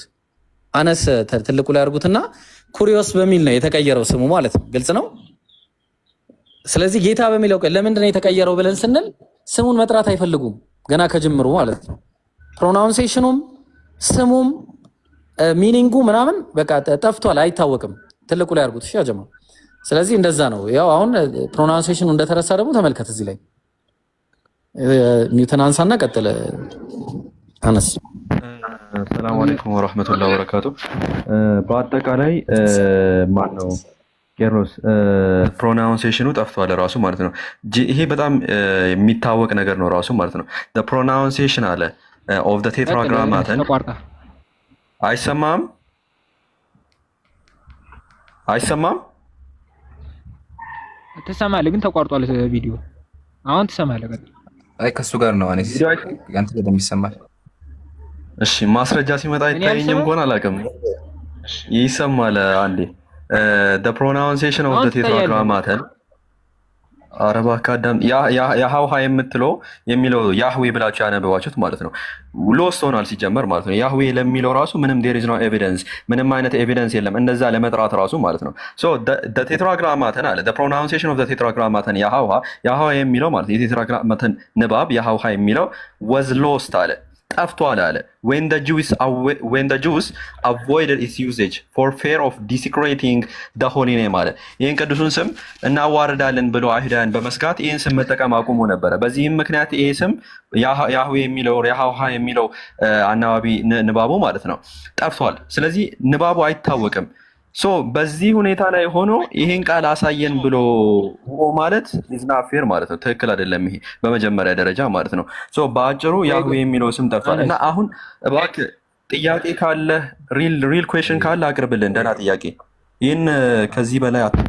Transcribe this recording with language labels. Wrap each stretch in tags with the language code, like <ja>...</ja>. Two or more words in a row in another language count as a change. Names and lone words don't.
<am>አነስ ትልቁ ላይ አድርጉትና ኩሪዮስ በሚል ነው የተቀየረው ስሙ ማለት ነው። ግልጽ ነው። ስለዚህ ጌታ በሚለው ለምንድን ነው የተቀየረው ብለን ስንል ስሙን መጥራት አይፈልጉም ገና ከጅምሩ ማለት ነው። ፕሮናውንሴሽኑም ስሙም ሚኒንጉ ምናምን በቃ ጠፍቷል፣ አይታወቅም። ትልቁ ላይ አድርጉት እሺ አጀማ። ስለዚህ እንደዛ ነው። ያው አሁን ፕሮናውንሴሽኑ እንደተረሳ ደግሞ ተመልከት እዚህ ላይ ሚውተን አንሳና ቀጥለ አነስ።</am> <ar>سلام عليكم ورحمة الله وبركاته።</ar> <am>በአጠቃላይ ማን ነው ቄርሎስ ፕሮናውንሴሽኑ ጠፍቷል ራሱ ማለት ነው። ይሄ በጣም የሚታወቅ ነገር ነው ራሱ ማለት ነው።</am> <en>the pronunciation</en> <am>አለ</am> <en>of the tetragrammaton</en> <am>አይሰማም ትሰማለህ? ግን ተቋርጧል ቪዲዮ። አሁን ትሰማለህ? አይ ከሱ ጋር ነው አኔ ያንተ በደንብ ይሰማል። እሺ ማስረጃ ሲመጣ አይታየኝም እንኳን አላውቅም። ይሰማል አንዴ</am> <en>the pronunciation of the tetragrammaton</en> <am>አረባ ካዳም ያሃውሃ የምትለው የሚለው ያህዌ ብላችሁ ያነበባችሁት ማለት ነው። ሎስት ሆኗል ሲጀመር ማለት ነው። ያህዌ ለሚለው ራሱ ምንም</am> <en>there is no evidence</en> <am>ምንም አይነት ኤቪደንስ የለም እንደዛ ለመጥራት ራሱ ማለት ነው።</am> <en>so the tetragrammaton</en> <am>አለ</am> <en>the pronunciation of the tetragrammaton</en> <am>ያሃውሃ የሚለው ማለት የቴትራግራማተን ንባብ ያሃውሃ የሚለው</am> <en>was lost</en> <am>አለ ጠፍቷል አለ</am> <en>when the Jews avoided its usage for fear of desecrating the holy name</en> <am>አለ ይህን ቅዱሱን ስም እናዋርዳለን ብሎ አይሁዳውያን በመስጋት ይህን ስም መጠቀም አቁሞ ነበረ። በዚህም ምክንያት ይህ ስም ያህዌ የሚለው ያሃውሃ የሚለው አናባቢ ንባቡ ማለት ነው ጠፍቷል። ስለዚህ ንባቡ አይታወቅም። በዚህ ሁኔታ ላይ ሆኖ ይሄን ቃል አሳየን ብሎ ማለት</am> <en>isn't fair</en> <am>ማለት ነው። ትክክል አይደለም ይሄ በመጀመሪያ ደረጃ ማለት ነው። በአጭሩ ያህዌ የሚለው ስም ጠፍቷል እና አሁን እባክህ ጥያቄ ካለ</am> <en>real question</en> <am>ካለ አቅርብልን። ደህና ጥያቄ። ይህን ከዚህ በላይ</am>